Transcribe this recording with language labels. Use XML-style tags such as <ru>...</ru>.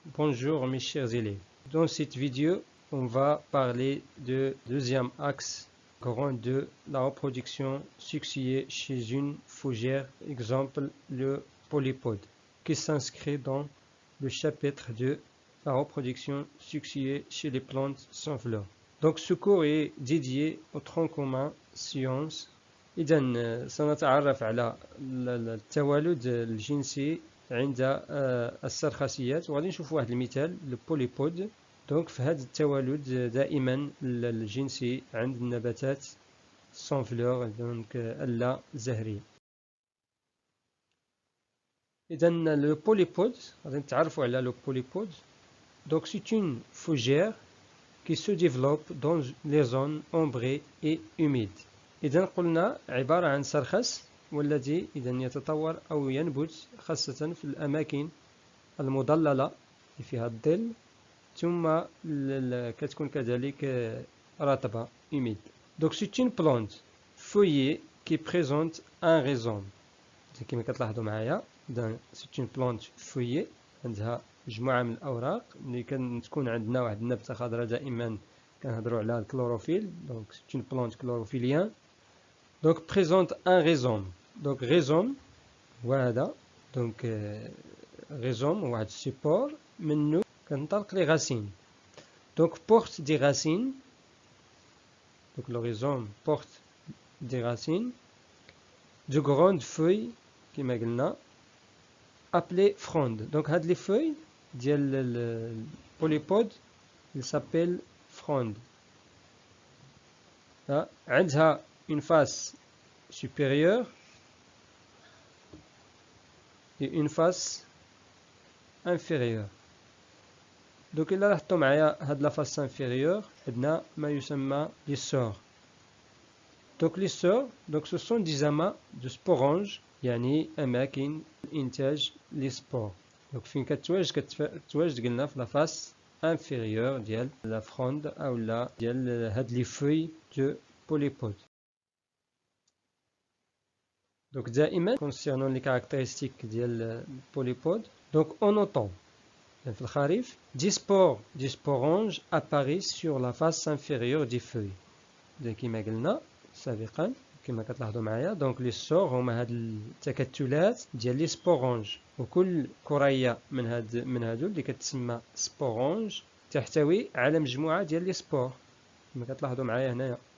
<fr>Bonjour mes chers élèves. Dans cette vidéo, on va parler du deuxième axe grand de la reproduction sexuée chez une fougère, exemple le polypode, qui s'inscrit dans le chapitre de la reproduction sexuée chez les plantes sans fleurs. Donc ce cours est dédié au tronc commun sciences.</fr> <ar>إذا سنتعرف على التوالد الجنسي عند السرخسيات وغادي نشوف واحد المثال البوليبود. دونك في هذا التوالد دائما الجنسي عند النباتات سون فلور دونك اللا زهرية. إذا لو بوليبود غادي نتعرفوا على لو بوليبود.</ar> <fr>دونك سي اون فوجير qui se développe dans les zones ombrées et humides.</fr> <ar>إذا قلنا عبارة عن سرخس والذي إذا يتطور أو ينبت خاصة في الأماكن المضللة اللي فيها الظل ثم كتكون كذلك رطبة humide.</ar> <fr>Donc c'est une plante feuillée qui présente un rhizome.</fr> <ar>كما كتلاحظوا معايا</ar> <fr>c'est une plante feuillée</fr> <ar>عندها مجموعة من الأوراق. ملي كتكون عندنا واحد النبتة خضراء دائما كنهضروا على الكلوروفيل.</ar> <fr>Donc c'est une plante chlorophyllien. Donc présente un rhizome. Donc rhizome</fr> <ar>وهذا</ar> <fr>donc rhizome واحد support</fr> <ar>منه كنطلق</ar> <fr>les racines. Donc porte des racines. Donc le rhizome porte des racines de grandes feuilles</fr> <ar>كما قلنا</ar> <fr>appelées frondes. Donc هاد les feuilles</fr> <ar>ديال البوليبود</ar> <fr>il s'appelle fronde.</fr> <ar>عندها</ar> <fr>une face supérieure et une face inférieure.</fr> <ar>Donc إلا لاحظتوا معايا هاد لا</ar> <fr>face inférieure</fr> <ar>عندنا ما يسمى les sores.</ar> <fr>Donc les sores donc ce sont des amas de sporanges</fr> <ar>يعني أماكن إنتاج</ar> <fr>les spores. Donc</fr> <ar>فين كتواجد قلنا في</ar> <fr>لا face inférieure ديال لا فروند</fr> <ar>أو لا ديال هاد</ar> <fr>les feuilles de polypode. Donc دائما concernant les caractéristiques</fr> <ar>ديال البوليبود</ar> <fr>donc on entend</fr> <ar>في الخريف</ar> <fr>des sporanges apparaissent sur la face inférieure des feuilles.</fr> <ar>كما قلنا سابقا كما كتلاحظوا معايا</ar> <fr>donc les sores</fr> <ar>هما هاد التكتلات ديال لي سبورونج وكل كرية من هادو اللي كتسمى سبورونج تحتوي على مجموعة ديال لي سبور كما كتلاحظوا معايا هنايا.</ar>